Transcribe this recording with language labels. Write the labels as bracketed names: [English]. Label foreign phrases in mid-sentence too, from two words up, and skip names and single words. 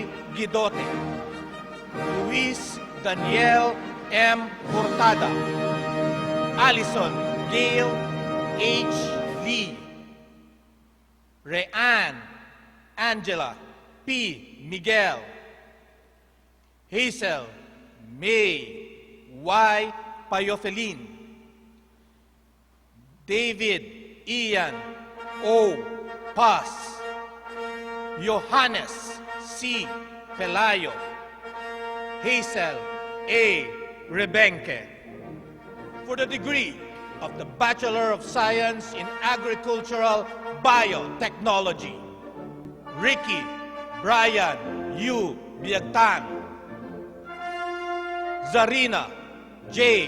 [English] Guidote, Luis Daniel M. Hurtada, Alison Gail H. Lee. Reanne Angela P. Miguel. Hazel May Y. Payofelin. David Ian O. Paz. Johannes C. Pelayo. Hazel A. Rebenque. For the degree of the Bachelor of Science in Agricultural Biotechnology, Ricky Brian U. Biagtan. Zarina J.